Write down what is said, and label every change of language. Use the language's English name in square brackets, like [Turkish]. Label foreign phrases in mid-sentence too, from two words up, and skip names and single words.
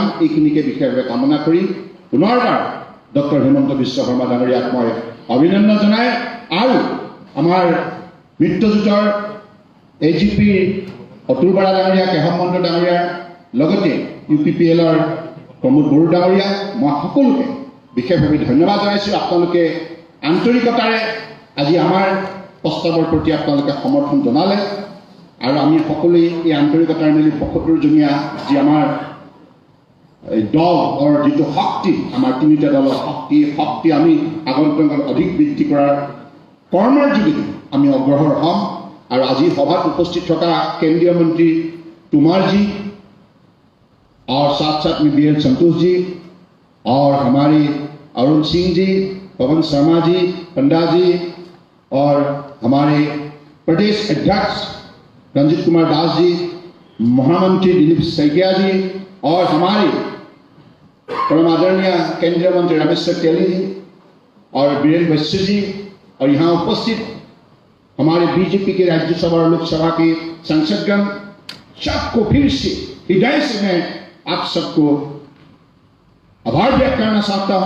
[Assamese] এইখিনিকে বিশেষভাৱে কামনা কৰি পুনৰবাৰ ডক্টৰ হিমন্ত বিশ্ব শৰ্মা ডাঙৰীয়াক মই অভিনন্দন জনাই আৰু আমাৰ মিত্ৰজোঁটৰ AGP অতুল বৰা ডাঙৰীয়া কেশৱ মহন্ত ডাঙৰীয়াৰ লগতে UPPLৰ প্ৰমোদ বড়ো ডাঙৰীয়া মই সকলোকে বিশেষভাৱে ধন্যবাদ জনাইছোঁ আপোনালোকে আন্তৰিকতাৰে আজি আমাৰ প্ৰস্তাৱৰ প্ৰতি আপোনালোকে সমৰ্থন জনালে আৰু আমি সকলোৱে এই আন্তৰিকতাৰে মিলি ৭৫ জনীয়া যি আমাৰ দলৰ যিটো শক্তি আমাৰ তিনিটা দলৰ শক্তি আমি আগন্তুক অধিক বৃদ্ধি কৰাৰ কৰ্মৰ যোগেদি আমি অগ্ৰসৰ হ'ম [Hindi] और आज सभा उपस्थित थका केंद्रीय मंत्री तोमर जी और साथ साथ में BL संतोष जी और हमारे अरुण सिंह जी, पवन शर्मा जी, पंडा जी और हमारे प्रदेश अध्यक्ष रंजित कुमार दास जी, महामंत्री दिलीप सैकिया जी और हमारे परम आदरणीय केंद्रीय मंत्री रमेश तेली जी और बीरेन्द्र वैश्य जी और यहाँ उपस्थित हमारे बीजेपी के राज्यसभा और लोकसभा के सांसदगण सबको फिर से हृदय से मैं आप सबको आभार व्यक्त करना चाहता हूं।